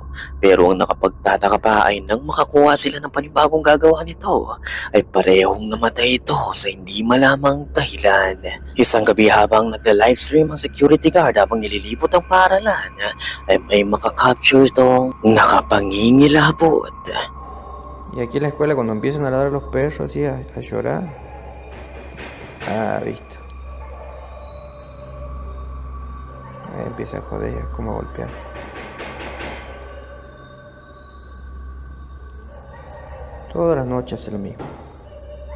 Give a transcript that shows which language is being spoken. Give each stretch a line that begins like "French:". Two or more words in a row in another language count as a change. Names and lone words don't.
Filipino: Pero ang nakapagtataka pa ay nang makakuha sila ng panibagong gagawa nito ay parehong namatay ito sa hindi malamang dahilan. Isang gabi habang nagla-livestream ang security guard habang nililibot ang paaralan ay may makakapture itong nakapangingilabot.
Spanish: Y aquí en la escuela cuando empiezan a ladrar los perros así a llorar. Ah, visto. Ahí empieza a joder, como a golpear. Todas las noches hace lo mismo.